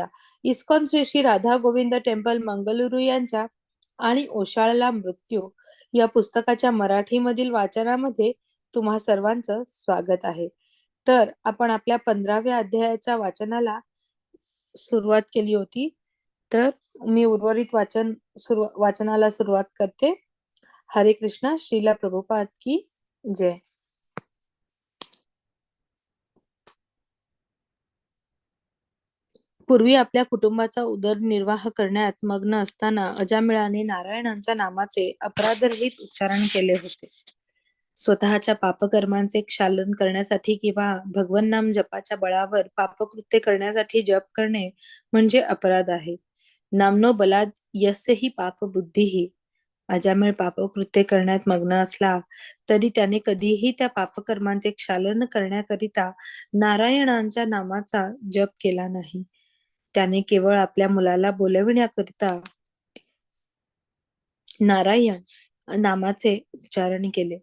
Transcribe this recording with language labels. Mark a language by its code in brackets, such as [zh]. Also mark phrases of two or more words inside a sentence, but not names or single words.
[mr] इस्कॉन श्री श्री राधा गोविंद टेम्पल मंगलुरू यांच्या आणि ओशाळला मृत्यू या पुस्तकाच्या मराठीमधील वाचनामध्ये तुम्हा सर्वांचं स्वागत आहे. तर आपण आपल्या 15व्या अध्यायाच्या वाचनाला सुरुवात केली होती. तर मी उर्वरित वाचनाला सुरुवात करते. हरे कृष्णा. [hi] श्रीला प्रभुपाद की जय. [mr] पूर्वी आपल्या कुटुंबाचा उदरनिर्वाह करण्यात मग्न असताना अजामिळाने नारायणांच्या नामाचे अपराधरहित उच्चारण केले होते. स्वतःच्या पापकर्मांचे क्षालन करण्यासाठी किंवा भगवन नाम जपाच्या बळावर पापकृत्य करण्यासाठी जप करणे म्हणजे अपराध आहे. [sa] नामनो बलाद यस्य हि पाप बुद्धिही. [mr] अजामिळ पापकृत्य करण्यात मग्न असला तरी त्याने कधीही त्या पापकर्मांचे क्षालन करण्याकरिता नारायणांच्या नामाचा जप केला नाही. त्याने केवळ आपल्या मुलाला बोलविण्याकरिता नारायण नामाचे उच्चारण केले.